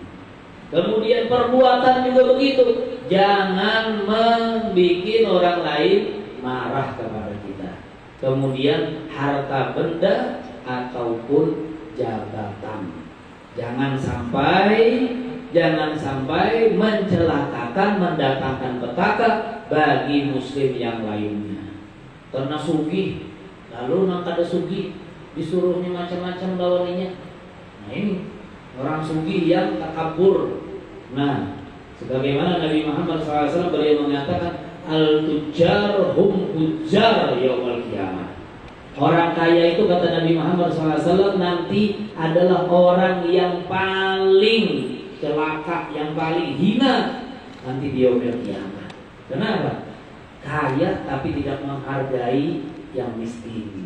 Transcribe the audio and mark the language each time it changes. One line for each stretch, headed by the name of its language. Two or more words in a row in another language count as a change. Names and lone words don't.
Indonesian: Kemudian perbuatan juga begitu. Jangan membuat orang lain marah kepada kita. Kemudian harta benda ataupun jabatan. Jangan sampai mencelakakan, mendatangkan petaka bagi muslim yang lainnya.
Banjar: Karena sugih, lalu nang kada sugih disuruhnya macam-macam lawaninya.
Indonesian: Nah ini orang sugih yang takabur. Nah, sebagaimana Nabi Muhammad SAW beliau mengatakan
Arabic: al-tujjar hum hujjar yaumul qiyamah.
Indonesian: Orang kaya itu kata Nabi Muhammad SAW nanti adalah orang yang paling celaka, yang paling hina nanti di
Arabic: yaumul qiyamah.
Indonesian: Kenapa? Kaya tapi tidak menghargai yang miskin.